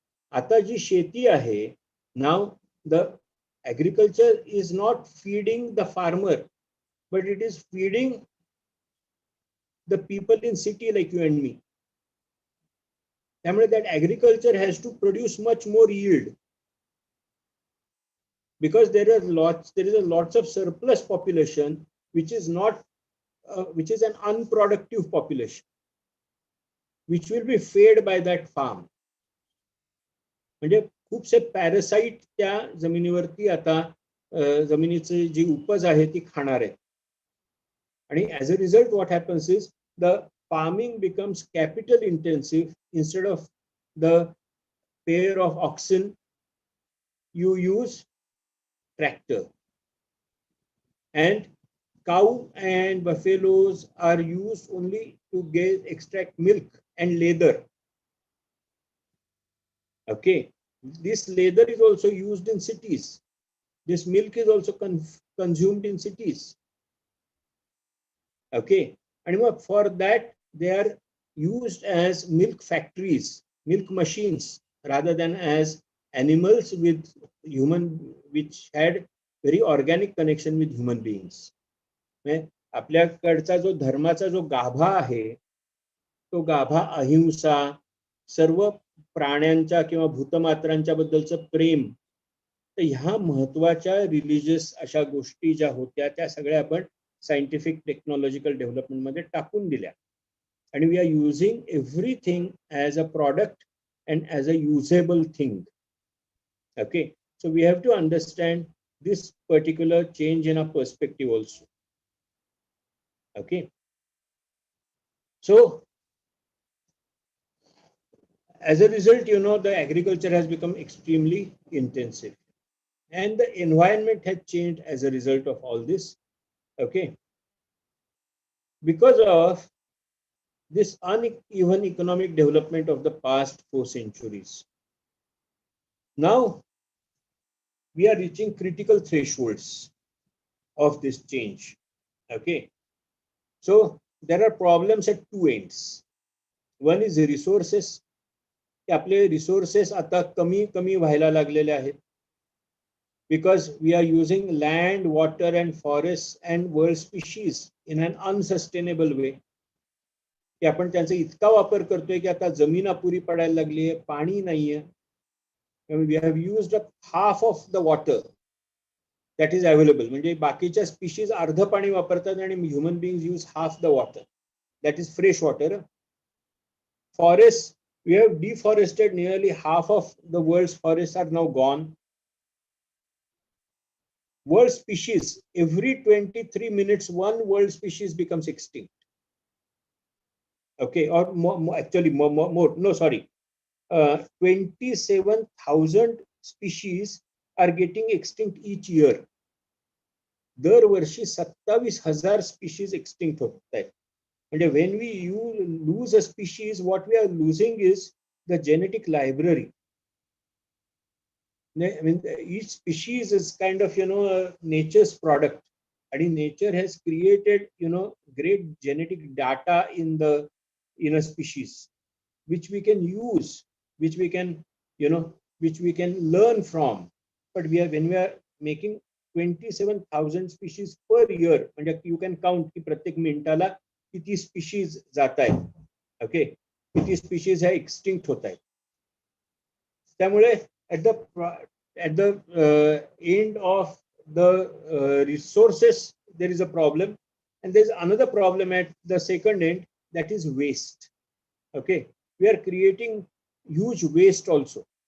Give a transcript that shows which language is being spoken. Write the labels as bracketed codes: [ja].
[mr] आता जी शेती आहे, नाव [en] The agriculture is not feeding the farmer, but it is feeding the people in city like you and me. त्यामुळे that agriculture has to produce much more yield. Because there is lots of surplus population which is not which is an unproductive population which will be fed by that farm. [mr] म्हणजे खूपसे parasite त्या जमिनीवरती आता जमिनीची जी उपज आहे ती खाणार आहे. [en] आणि as a result what happens is the farming becomes capital intensive. Instead of the pair of oxen you use tractor, and cow and buffaloes are used only to extract milk and leather. Okay, this leather is also used in cities. This milk is also consumed in cities. Okay, and for that they are used as milk factories, milk machines, rather than as animals with human which had very organic connection with human beings. [mr] आपल्याकडचा जो धर्माचा जो गाभा आहे तो गाभा अहिंसा, सर्व प्राण्यांच्या किंवा भूतमात्रांच्या बद्दलचं प्रेम, तर ह्या महत्वाच्या रिलिजियस अशा गोष्टी ज्या होत्या त्या सगळ्या आपण सायंटिफिक टेक्नॉलॉजिकल डेव्हलपमेंटमध्ये टाकून दिल्या. [en] आणि we are using everything as a product and as a usable thing. Okay, so we have to understand this particular change in our perspective also. Okay, so as a result, you know, the agriculture has become extremely intensive and the environment has changed as a result of all this. Okay, because of this uneven economic development of the past 4 centuries, now we are reaching critical thresholds of this change. Okay, so there are problems at two ends. One is resources. [mr] आपले resources आता कमी कमी व्हायला लागलेले आहेत [en] because we are using land, water and forests and world species in an unsustainable way. [mr] की आपण त्यांचा इतका वापर करतोय की आता जमीन अपुरी पडायला लागली आहे, पाणी नाहीये. [en] We have used up half of the water that is available. [mr] म्हणजे बाकीच्या स्पीशीज अर्ध पाणी वापरतात आणि [en] Human beings use half the water, that is fresh water. Forests, we have deforested nearly half of the world's forests are now gone. World species, every 23 minutes one world species becomes extinct. Okay, or more, actually more, no sorry, 27,000 species are getting extinct each year. [mr] दरवर्षी 27,000 species extinct होत आहेत. [en] म्हणजे when we lose a species, what we are losing is the genetic library. I mean, each species is kind of, you know, nature's product, and nature has created, you know, great genetic data in a species, which we can use, which we can, you know, which we can learn from. But when we are making 27,000 species per year, म्हणजे you can count [mr] की प्रत्येक मिनिटाला किती species जात आहेत. Okay, किती species ह्या extinct होत आहेत. [en] त्यामुळे at the end of the resources there is a problem, and there is another problem at the second end, that is waste. Okay, we are creating huge waste also.